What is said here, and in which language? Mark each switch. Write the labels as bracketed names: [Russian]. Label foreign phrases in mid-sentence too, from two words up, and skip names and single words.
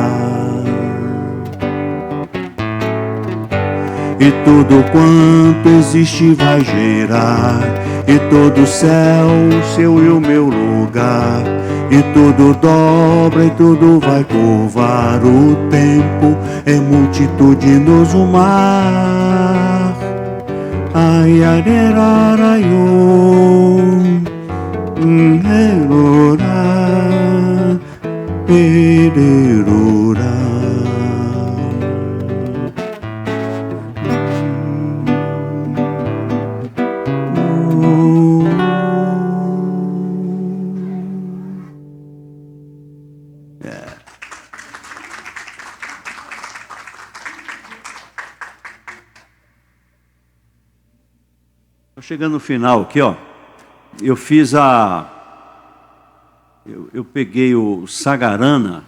[Portuguese] E tudo quanto existe vai girar, e todo o céu, seu e o meu lugar. E tudo dobra e tudo vai curvar, o tempo é multitudinoso mar. Ai, areraraiô, erorá, ererorá. Chegando no final aqui, ó, eu fiz eu peguei o Sagarana.